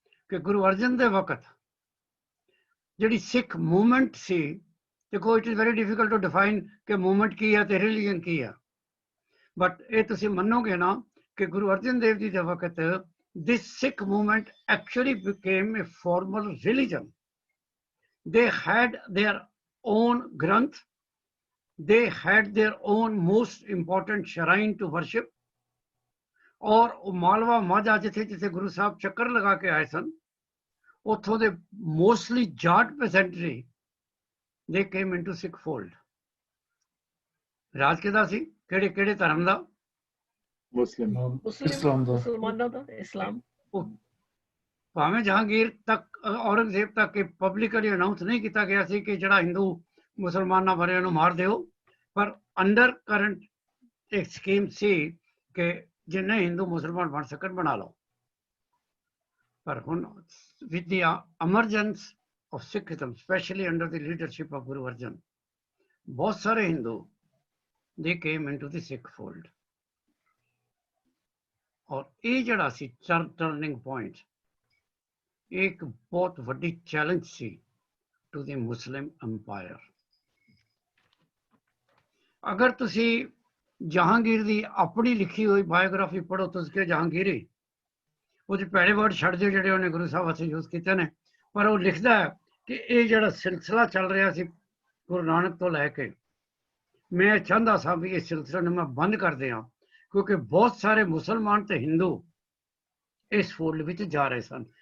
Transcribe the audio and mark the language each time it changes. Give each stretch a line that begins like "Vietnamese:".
Punjabi: ਕਿ ਗੁਰੂ ਅਰਜਨ ਦੇ ਵਕਤ ਜਿਹੜੀ ਸਿੱਖ ਮੂਵਮੈਂਟ ਸੀ, ਦੇਖੋ
English: it is very difficult to define
Punjabi: ਕਿ ਮੂਵਮੈਂਟ ਕੀ ਹੈ ਤੇ ਰਿਲੀਜਨ ਕੀ ਹੈ, ਬਟ ਇਹ ਤੁਸੀਂ ਮੰਨੋਗੇ ਨਾ ਕਿ ਗੁਰੂ ਅਰਜਨ ਦੇਵ ਜੀ ਦੇ ਵਕਤ
English: this Sikh movement actually became a formal religion. They had their own Granth, they had their own most important shrine to worship,
Punjabi: ਔਰ ਉਹ ਮਾਲਵਾ ਮਾਝਾ ਜਿੱਥੇ ਜਿੱਥੇ ਗੁਰੂ ਸਾਹਿਬ ਚੱਕਰ ਲਗਾ ਕੇ ਆਏ ਸਨ, ਉੱਥੋਂ ਦੇ ਮੋਸਟਲੀ ਜਾਟ ਪੈਸੈਂਟਰੀ ਦੇ
English: Came into Sikh fold.
Punjabi: ਰਾਜ ਕਿਹਦਾ ਸੀ, ਕਿਹੜੇ ਕਿਹੜੇ ਧਰਮ ਦਾ? ਮੁਸਲਿਮ। ਇਸਲਾਮ ਦਾ। ਮੁਸਲਮਾਨਾਂ ਦਾ ਇਸਲਾਮ। ਭਾਵੇਂ ਜਹਾਂਗੀਰ ਤੱਕ, ਔਰੰਗਜ਼ੇਬ ਤੱਕ ਇਹ ਪਬਲਿਕਲੀ ਅਨਾਉਂਸ ਨਹੀਂ ਕੀਤਾ ਗਿਆ ਸੀ ਕਿ ਜਿਹੜਾ ਹਿੰਦੂ ਮੁਸਲਮਾਨਾਂ ਬਾਰੇ ਨੂੰ ਮਾਰ ਦਿਓ, ਪਰ ਅੰਡਰ ਕਰੰਟ ਇੱਕ ਸਕੀਮ ਸੀ ਕਿ ਜਿੰਨੇ ਹਿੰਦੂ ਮੁਸਲਮਾਨ ਬਣ ਸਕਣ ਬਣਾ ਲਓ। ਪਰ ਹੁਣ
English: with the emergence of Sikhism, especially under the leadership of Guru Arjan,
Punjabi: ਬਹੁਤ ਸਾਰੇ Hindu
English: they came into the Sikh fold।
Punjabi: ਔਰ ਇਹ ਜਿਹੜਾ ਸੀ ਟਰਨਿੰਗ ਪੁਆਇੰਟ, ਇੱਕ ਬਹੁਤ ਵੱਡੀ challenge ਸੀ
English: To the Muslim empire.
Punjabi: ਅਗਰ ਤੁਸੀਂ ਜਹਾਂਗੀਰ ਦੀ ਆਪਣੀ ਲਿਖੀ ਹੋਈ ਬਾਇਓਗ੍ਰਾਫੀ ਪੜ੍ਹੋ ਤੁਸੀਂ ਕਿ ਜਹਾਂਗੀਰੀ, ਉਹਦੇ ਭੈੜੇ ਵਰਡ ਛੱਡ ਦਿਓ ਜਿਹੜੇ ਉਹਨੇ ਗੁਰੂ ਸਾਹਿਬ ਵਾਸਤੇ ਯੂਜ਼ ਕੀਤੇ ਨੇ, ਪਰ ਉਹ ਲਿਖਦਾ ਹੈ ਕਿ ਇਹ ਜਿਹੜਾ ਸਿਲਸਿਲਾ ਚੱਲ ਰਿਹਾ ਸੀ ਗੁਰੂ ਨਾਨਕ ਤੋਂ ਲੈ ਕੇ, ਮੈਂ ਚਾਹੁੰਦਾ ਸਾਂ ਵੀ ਇਸ ਸਿਲਸਿਲੇ ਨੂੰ ਮੈਂ ਬੰਦ ਕਰ ਦਿਆਂ, ਕਿਉਂਕਿ ਬਹੁਤ ਸਾਰੇ ਮੁਸਲਮਾਨ ਤੇ ਹਿੰਦੂ ਇਸ ਫੋਲਡ ਵਿੱਚ ਜਾ ਰਹੇ ਸਨ।